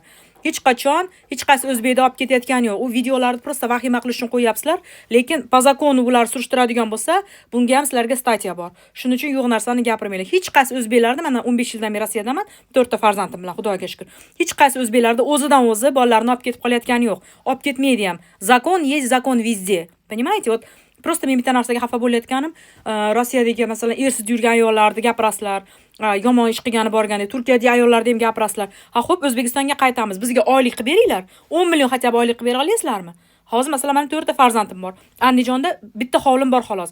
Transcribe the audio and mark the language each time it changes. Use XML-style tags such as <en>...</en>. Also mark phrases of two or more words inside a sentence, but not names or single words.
<uz>Hech qachon hech qaysi o'zbekda olib ketayotgani yo'q. U videolarni prosta vahima qilish uchun qo'yapsizlar, lekin</uz> <ru>по закону</ru> <uz>ular surishtiradigan bo'lsa, bunga ham sizlarga statiya bor. Shuning uchun yo'q narsani gapirmanglar. Hech qaysi o'zbeklarda, mana 15 yildan beri Rossiyadaman, 4 ta farzandim bilan, Xudoga shukr. Hech qaysi o'zbeklarda o'zidan o'zi bolalarini olib ketib qolayotgani yo'q. Olib ketmaydi ham.</uz> <ru>Zakon есть закон везде. Понимаете? Вот Просто</ru> <uz>men bitta narsaga xafa bo'layotganim, Rossiyadagi masalan ersiz yurgan ayollarni gapirasizlar, yomon ish qilgani borganda, Turkiyadagi ayollarni ham gapirasizlar. Ha, xo'p, O'zbekistonga qaytamiz. Bizga oylik qilib beringlar. 10 million hatto oylik qilib bera olasizlarmi? Hozir masalan men 4 ta farzandim bor. Andijonda bitta hovlim bor xolos.</uz>